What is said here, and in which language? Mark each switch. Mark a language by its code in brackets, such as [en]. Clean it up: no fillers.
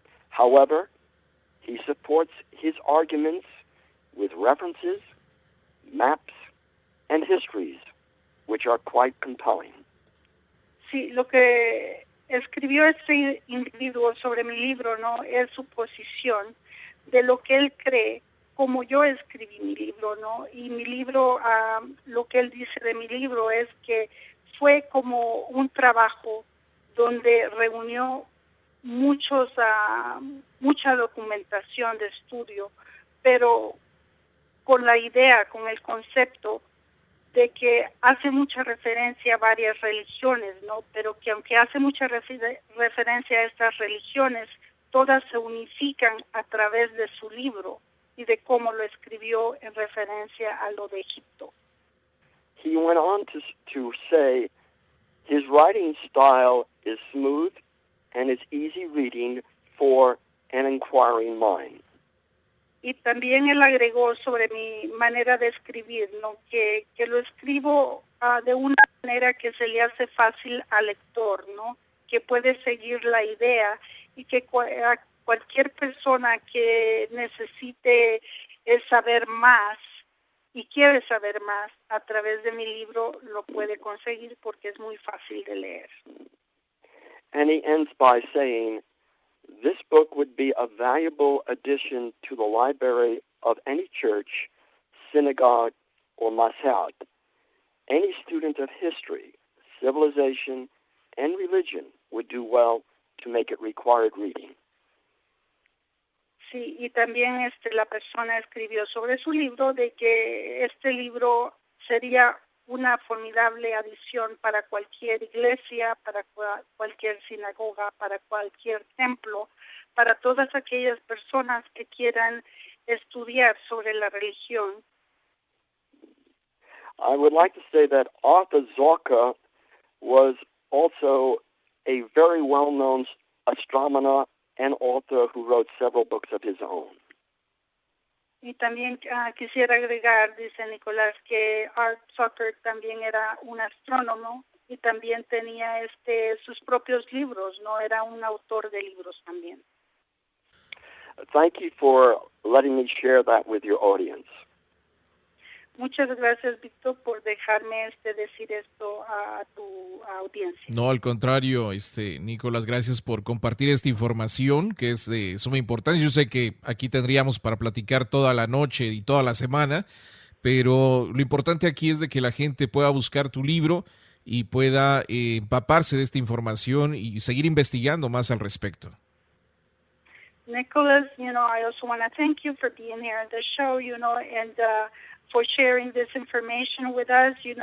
[en] However, he supports his arguments with references, maps, and histories, which are quite compelling. [es] Sí, lo que escribió este individuo sobre mi libro, ¿no? Es su posición de lo que él cree, como yo escribí mi libro, ¿no? Y mi libro, lo que él dice de mi libro es que fue como un trabajo donde reunió mucha documentación de estudio, pero con la idea, con el concepto de que hace mucha referencia a varias religiones, ¿no? Pero que aunque hace mucha referencia a estas religiones, todas se unifican a través de su libro y de cómo lo escribió en referencia a lo de Egipto. [en] He went on to say his writing style is smooth and is easy reading for an inquiring mind. [es] Y también él agregó sobre mi manera de escribir, ¿no? Que lo escribo de una manera que se le hace fácil al lector, ¿no? Que puede seguir la idea y que cualquier persona que necesite saber más y quiere saber más a través de mi libro lo puede conseguir porque es muy fácil de leer. [en] And he ends by saying, this book would be a valuable addition to the library of any church, synagogue, or masjid. Any student of history, civilization, and religion would do well to make it required reading. [es] Sí, y también la persona escribió sobre su libro de que este libro sería una formidable adición para cualquier iglesia, para cualquier sinagoga, para cualquier templo, para todas aquellas personas que quieran estudiar sobre la religión. [en] I would like to say that Arthur Zorka was also a very well-known astronomer and author who wrote several books of his own. [es] Y también quisiera agregar, dice Nicolás, que Art Zucker también era un astrónomo y también tenía sus propios libros, ¿no? Era un autor de libros también. [en] Thank you for letting me share that with your audience. [es] Muchas gracias, Víctor, por dejarme decir esto a tu audiencia. No, al contrario, Nicolás, gracias por compartir esta información que es de suma importancia. Yo sé que aquí tendríamos para platicar toda la noche y toda la semana, pero lo importante aquí es de que la gente pueda buscar tu libro y pueda empaparse de esta información y seguir investigando más al respecto. [en] Nicholas, I also want to thank you for being here on the show, and for sharing this information with us.